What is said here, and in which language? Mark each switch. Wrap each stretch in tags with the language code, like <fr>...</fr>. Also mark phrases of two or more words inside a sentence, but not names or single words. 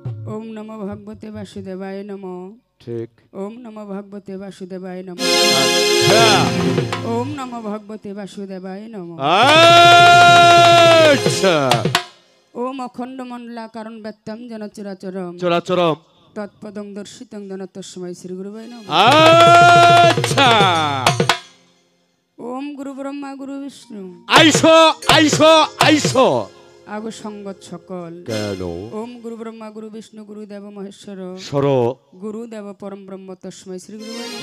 <sa>ওম নমো ভগবতে বাসুদেবায় নমো।</sa> <bn>ঠিক।</bn> <sa>ওম নমো ভগবতে বাসুদেবায় নমো।</sa> <bn>আচ্ছা।</bn> <sa>ওম নমো ভগবতে বাসুদেবায় নমো।</sa> <bn>আচ্ছা।</bn> <sa>ওম অখণ্ড মণ্ডলাকারং ব্যক্তং যেন চরাচরম চরাচরম তৎপদং দর্শিতং যেন তস্मै শ্রী গুরুবে নমঃ।</sa> <bn>আচ্ছা।</bn> <sa>ওম গুরু ব্রহ্মা গুরু বিষ্ণু</sa> <bn>আইসো আইসো আইসো আগো সঙ্গত সকল। কেন?</bn> <sa>ওম গুরু ব্রহ্মা গুরু বিষ্ণু গুরু দেব মহেশ্বর</sa> <bn>সর।</bn> <sa>গুরু দেব পরম ব্রহ্ম তস্मै শ্রী গুরুবে নমঃ।</sa>